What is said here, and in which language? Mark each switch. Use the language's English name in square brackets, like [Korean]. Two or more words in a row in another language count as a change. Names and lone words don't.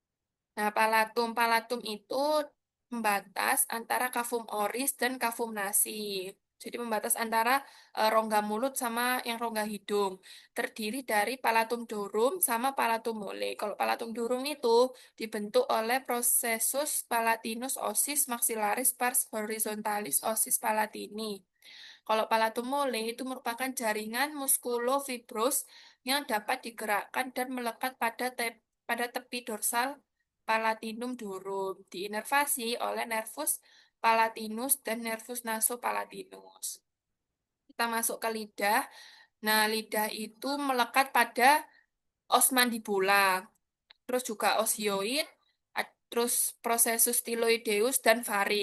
[Indonesian] Nah, palatum itu pembatas antara kafum oris dan kafum nasi. Jadi pembatas antara rongga mulut sama yang rongga hidung. Terdiri dari palatum durum sama palatum mole. Kalau palatum durum itu dibentuk oleh processus palatinus osis maxillaris pars horizontalis osis palatini. Kalau palatum mole itu merupakan jaringan muskulofibrus yang dapat digerakkan dan melekat pada tepi dorsal palatinum durum, diinervasi oleh nervus palatinus dan nervus nasopalatinus. Kita masuk ke lidah. Nah, lidah itu melekat pada os mandibula, terus juga os hyoid, terus prosesus styloideus dan faring.